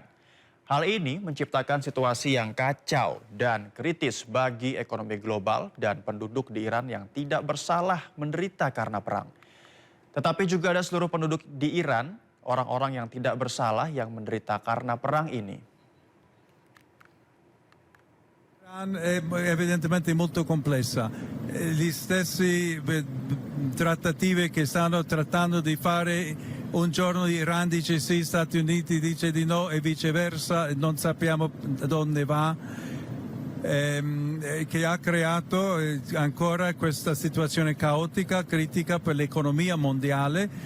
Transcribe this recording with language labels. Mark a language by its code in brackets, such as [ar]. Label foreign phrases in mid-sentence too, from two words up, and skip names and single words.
[id] Hal ini menciptakan situasi yang kacau dan kritis bagi ekonomi global dan penduduk di Iran yang tidak bersalah menderita karena perang. Tetapi juga ada seluruh penduduk di Iran, orang-orang yang tidak bersalah yang menderita karena perang ini. [it] Iran è evidentemente molto complessa. Gli stessi trattative che stanno trattando di fare, un giorno Iran dice sì, Stati Uniti dice di no e viceversa, non sappiamo dove va, che ha creato ancora questa situazione caotica, critica per l'economia mondiale.